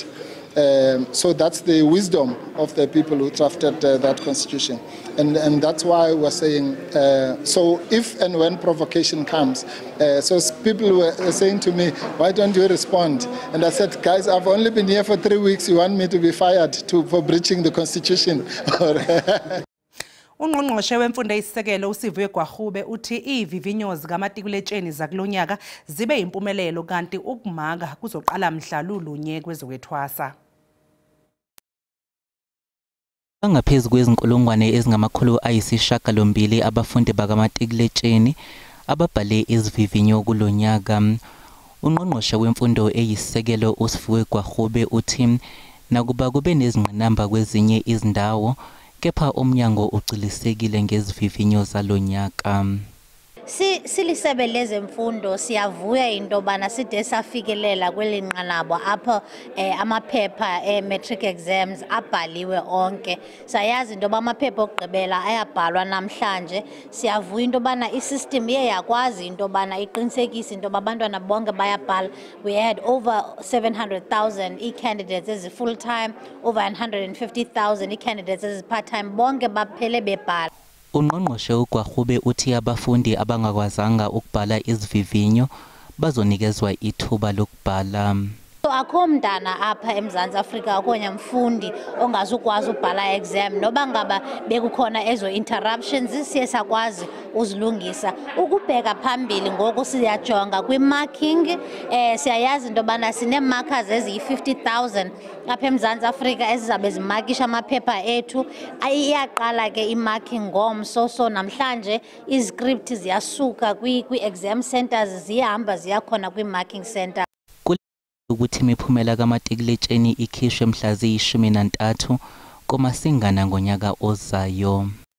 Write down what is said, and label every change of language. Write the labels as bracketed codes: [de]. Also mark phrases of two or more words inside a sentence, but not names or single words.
[en] So that's the wisdom of the people who drafted that Constitution. And that's why we're saying, so if and when provocation comes, so people were saying to me, why don't you respond? And I said, guys, I've only been here for 3 weeks. You want me to be fired for breaching the Constitution? [zu] Ungqongqoshe wemfundo eyisisekelo uSivuye Gwahube uthi ivivinyo zikamatikuletsheni zakulonyaka zibe impumelelo kanti ukumaka kuzoqala mhla lulunye kwezokwethwasa. Bangaphezulu kwezinkulungwane ezingama-980 abafundi bakamatikuletsheni ababhale izivivinyo kulonyaka. Ungqongqoshe wemfundo eyisisekelo uSivuye Gwahube uthi nakuba kube nezingqinamba kwezinye izindawo kepha umnyango ucilisekile ngezivivinyo zalonyaka. [xh] Silisebe lezemfundo siyavuya into bana side safikelela kwelinqanabo apho amaphepha [en] matric exams [xh] abhaliwe onke. Sayazi into bamaphepha okugqibela ayabhalwa namhlanje. Siyavuya into bana isystem yakwazi into bana iqinisekise into babantwana bonke bayabhala. [en] We had over 700,000 e-candidates as full time, over 150,000 e-candidates as part time. [xh] Bonke baphele bebhala. [zu] Ungqongqoshe uGwahube uthi abafundi abangakwazanga ukubhala izivivinyo bazonikezwa ithuba lokubhala. [xh] So akho mntana apha eMzantsi Afrika akonye mfundi ongazukwazi ukubhala exam noba ngaba bekukhona ezo interruptions siye sakwazi uzilungisa. Ukubheka phambili ngoku siyajonga kwi-marking siyayazi into bana sine-markers eziyi-50,000 apha eMzantsi Afrika ezizabe zimakisha amaphepha ethu. Iyaqala ke i-marking ngomso, so namhlanje iziscript ziyasuka kwi-exam centers ziyahamba ziyakhona kwi-marking center. [zu] Ukuthi imiphumela kamatikuletsheni ikhishwe mhla ziyi-13 kuMasingana ngonyaka ozayo.